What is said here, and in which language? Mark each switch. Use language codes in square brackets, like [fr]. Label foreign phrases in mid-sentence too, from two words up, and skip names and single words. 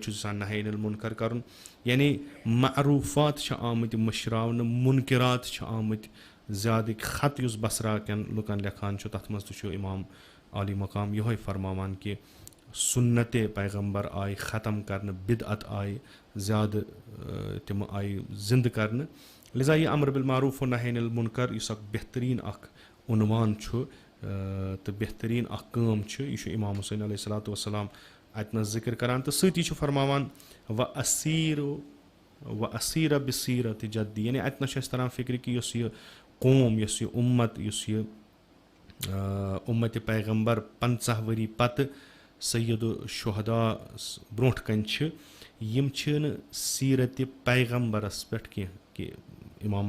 [ks] چھُس یژھان [ar] نہی عن المنکر [ks] کرُن یعنی معروٗفات چھِ آمٕتۍ مٔشراونہٕ مُنکِرات چھِ آمٕتۍ زیادٕکۍ خط یُس بصرا کٮ۪ن لُکَن لیکھان چھُ تَتھ منٛز تہِ چھُ اِمام عالی مقام یِہوٚے فرماوان کہِ سُنتِ پیغمبر آیہِ ختم کَرنہٕ بِدعت آیہِ زیادٕ تِم آیہِ زِندٕ کَرنہٕ لِذا یہِ [ar] امر بالمعروف و نہی عن المنکر [ks] یُس اَکھ بہتریٖن اَکھ عنوان چھُ تہٕ بہتریٖن اَکھ کٲم چھِ یہِ چھُ اِمام حُسین [ar] علیہ الصلوۃ والسلام [ks] اَتہِ نَس ذِکر کَران تہٕ سۭتی چھُ فرماوان [ar] و اسیٖرہ بصیٖرتِ جدی [ks] یعنی اَتہِ نَس چھُ اَسہِ تران فِکرِ کہِ یۄس یہِ قوم یۄس یہِ اُمت یُس یہِ اُمتِ پیغمبر 50 ؤری پَتہٕ سید الشہدا برونٛٹھ کَنہِ چھِ یِم چھِنہٕ سیٖرتِ پیغمبرس پٮ۪ٹھ کینٛہہ کہِ اِمام